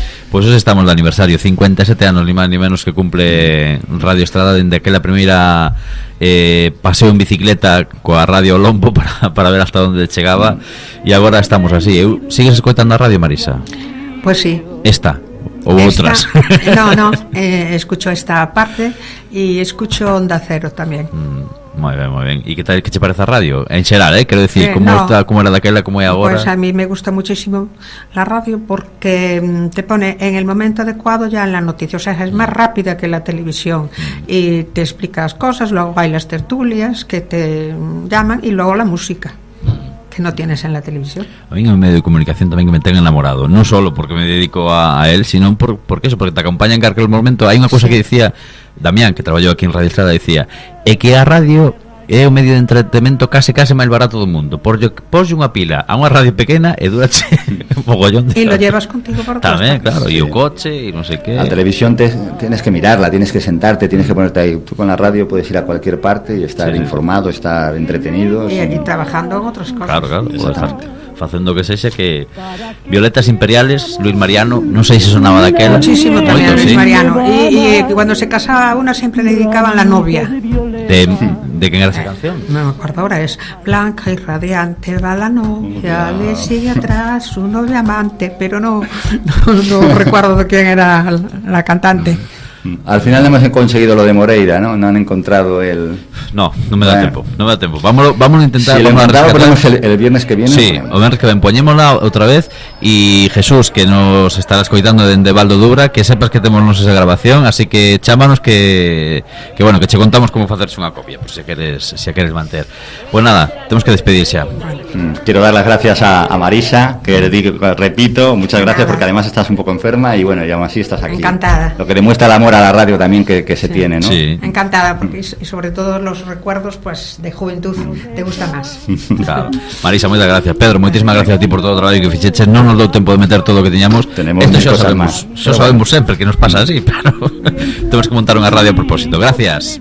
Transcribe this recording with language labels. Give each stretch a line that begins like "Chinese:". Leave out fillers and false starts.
Galician: Pues hoxe estamos de aniversario, 57 anos, ni máis ni menos que cumple Radio Estrada, dende aquela primeira paseo en bicicleta coa radio ao lombo para ver hasta onde chegaba, e agora estamos así. Sigues escoitando a radio, Marisa?
Spanish: Pues sí.
Galician: Esta ou outras?
Spanish: No, escucho esta parte y escucho Onda Cero también.
Galician: Moi ben. E que tal que che parece a radio? En xeral, quero decir, como
Spanish: no.
Galician: está, como era daquela, como é agora.
Spanish: Pues a mí me gusta muchísimo la radio porque te pone en el momento adecuado ya en la noticia, o sea, es más rápida que la televisión y te explicas cosas, luego hay las tertulias que te llaman y luego la música que no tienes en la televisión. A mí en el medio de comunicación
Galician: tamén que me ten enamorado, non solo
Spanish: porque me dedico a él, sino porque eso, porque te acompaña en aquel momento.
Galician: Hai unha cousa que dicía Damián, que traballou aquí en Radio Estrada, dicía, é que a radio é o medio de entretenimento case máis barato do mundo. Poslle unha pila a unha radio pequena e durache un mogollón de
Spanish: y lo llevas contigo por todas
Galician: tamén,
Spanish: partes.
Galician: claro, e o coche e non sei que.
Spanish: La televisión tienes que mirarla, tienes que sentarte, tienes que ponerte ahí. Tú con la radio puedes ir a cualquier parte y estar informado, estar entretenido. Y trabajando en otras cosas.
Galician: Claro, facendo que sexa que Violetas Imperiales, Luis Mariano, non sei se sonaba daquela.
Spanish: Muchísimo también
Galician: Moito,
Spanish: Luis sí. Mariano. Y cuando se casaba una siempre le dedicaban la novia.
Galician: De quen era esa canción?
Spanish: No me acuerdo ahora, es blanca y radiante va la novia, le sigue atrás su novia amante, pero no recuerdo de quién era la cantante. Al final hemos conseguido lo de Moreira, ¿no? No han encontrado el... No me da tempo. Vamos a intentar. Si lo encontramos, ponemos el viernes que viene.
Galician: Sí, o viernes que ven, poñémola outra vez. E Jesús, que nos estará escoitando dende Valdo Dubra, que sepas que temos esa grabación, así que chámanos que bueno, que che contamos como facerse unha copia, por se queres manter. Pues nada, temos que despedir xa.
Spanish: Quiero dar las gracias a Marisa, que repito, muchas gracias porque además estás un poco enferma y bueno, y aún así estás aquí. Encantada. Lo que demuestra el amor a la radio también que se tiene, ¿no? Sí. Encantada, porque y sobre todo los recuerdos pues de juventud te gusta más.
Galician: Claro. Marisa, moitas gracias. Pedro, moitísimas gracias a ti por todo o traballo que fixeches. Non nos dou tempo de meter todo o que tiñamos.
Spanish: Tenemos Esto cosas más.
Galician: Xa sabemos sempre que nos pasa así, pero temos que montar unha radio a propósito. Gracias.